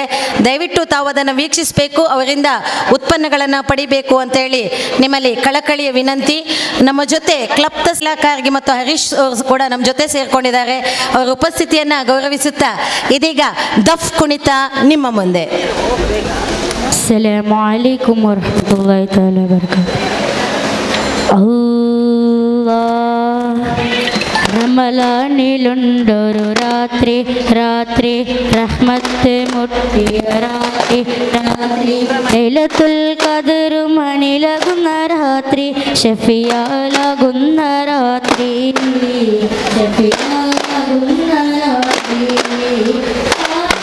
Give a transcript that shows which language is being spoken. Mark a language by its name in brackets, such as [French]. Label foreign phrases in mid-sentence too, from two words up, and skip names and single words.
[Kannada] ದಯವಿಟ್ಟು ತಾವು ಅದನ್ನು ವೀಕ್ಷಿಸಬೇಕು, ಅವರಿಂದ ಉತ್ಪನ್ನಗಳನ್ನು ಪಡಿಬೇಕು ಅಂತ ಹೇಳಿ ನಿಮ್ಮಲ್ಲಿ ಕಳಕಳಿಯ ವಿನಂತಿ. ನಮ್ಮ ಜೊತೆ ಕ್ಲಬ್ ತಹಸೀಲ್ದಾರ್ಗೆ ಮತ್ತು ಹರೀಶ್ ಕೂಡ ನಮ್ಮ ಜೊತೆ ಸೇರ್ಕೊಂಡಿದ್ದಾರೆ. ಅವರ ಉಪಸ್ಥಿತಿಯನ್ನು ಗೌರವಿಸುತ್ತಾ ಇದೀಗ ದಫ್ ಕುಣಿತ ನಿಮ್ಮ ಮುಂದೆ. [Arabic] السلام عليكم ورحمة الله تعالى وبركاته. [Malayalam] റമലാനിലുണ്ടൊരു രാത്രി രാത്രി റഹ്മത്ത് മുട്ടിയ രാത്രി രാത്രി ലൈലത്തുൽ ഖദർ മണിലകുന്ന രാത്രി ഷഫിയാലാകുന്ന രാത്രി ഷഫിയാലാകുന്ന രാത്രി